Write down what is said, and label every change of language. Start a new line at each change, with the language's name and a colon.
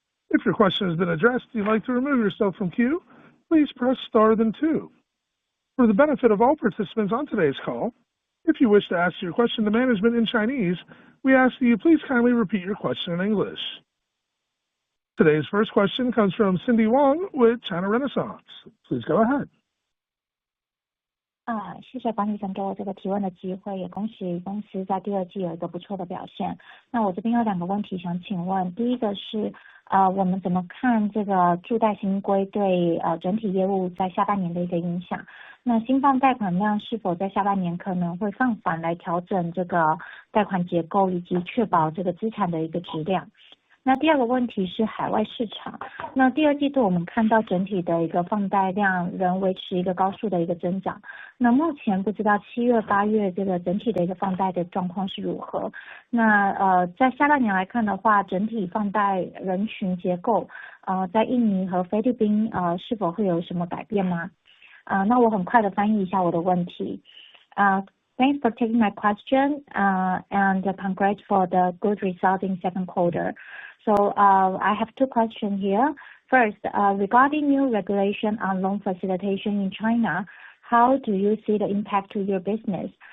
English: If your question has been addressed and you'd like to remove yourself from queue, please press star then two. For the benefit of all participants on today's call, if you wish to ask your question to management in Chinese, we ask that you please kindly repeat your question in English. Today's first question comes from Cindy Wang with China Renaissance. Please go ahead.
Chinese: 谢谢管理层给我这个提问的机会，也恭喜公司在第二季有一个不错的表现。那我这边有两个问题想请问，第一个是我们怎么看这个助贷新规对整体业务在下半年的一个影响？那新放贷款量是否在下半年可能会放缓来调整这个贷款结构，以及确保这个资产的一个质量？那第二个问题是海外市场。那第二季度我们看到整体的一个放贷量仍维持一个高速的一个增长。那目前不知道7月、8月这个整体的一个放贷的状况是如何？那在下半年来看的话，整体放贷人群结构在印尼和菲律宾是否会有什么改变吗？那我很快的翻译一下我的问题。
English: Thanks for taking my question, and congrats for the good result in second quarter. So I have two questions here. First, regarding new regulation on loan facilitation in China, how do you see the impact to your business?